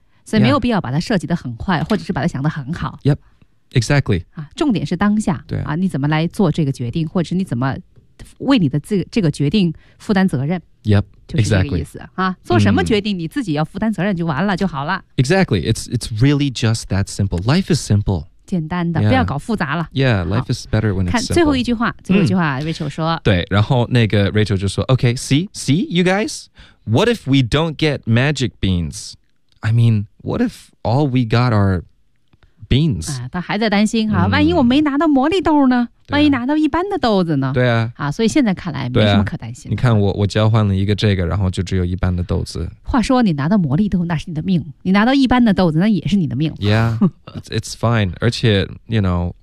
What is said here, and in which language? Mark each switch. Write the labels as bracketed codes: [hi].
[zh] 所以没有必要把它设计得很坏或者是把它想得很好 [en] yep exactly、 [zh] 啊、重点是当下对啊你怎么来做这个决定或者是你怎么为你的这个决定负担责任 [en] Yep, exactly [zh] 就是这个意思、啊、做什么决定你自己要负担责任就完了就好了 [en] Exactly, it's really just that simple Life is simple [zh] 简单的、 yeah. 不要搞复杂了 [en] Yeah, life is better when it's simple [zh] 看最后一句话、Rachel 说对然后那个 Rachel 就说 [en] Okay, see, you guys What if we don't get magic beans? I mean, what if all we got are beans? [zh] 他还在担心哈，万一我没拿到魔力豆呢？万一拿到一般的豆子呢？对啊。啊，所以现在看来没什么可担心的。你看我交换了一个这个，然后就只有一般的豆子。话说你拿到魔力豆那是你的命，你拿到一般的豆子那也是你的命。 [en] Yeah, it's fine. [zh] 而且 [en] you know,